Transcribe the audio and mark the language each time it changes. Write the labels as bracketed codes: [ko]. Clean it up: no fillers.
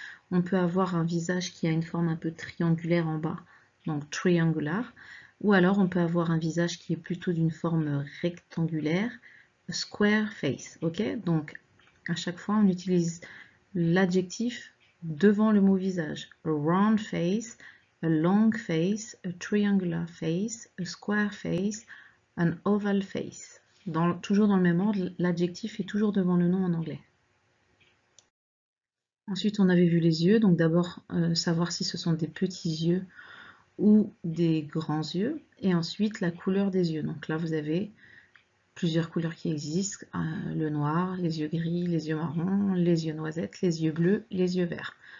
[fr] On peut avoir un visage qui a une forme un peu triangulaire en bas, donc triangular. Ou alors on peut avoir un visage qui est plutôt d'une forme rectangulaire, [en] square face. [fr] Ok? Donc à chaque fois, on utilise l'adjectif devant le mot visage. [en] A round face, a long face, a triangular face, a square face, an oval face. [fr] Toujours dans le même ordre, l'adjectif est toujours devant le nom en anglais. Ensuite, on avait vu les yeux. Donc d'abord, savoir si ce sont des petits yeux ou des grands yeux. Et ensuite, la couleur des yeux. Donc là, vous avez plusieurs couleurs qui existent, le noir, les yeux gris, les yeux marrons, les yeux noisettes, les yeux bleus, les yeux verts.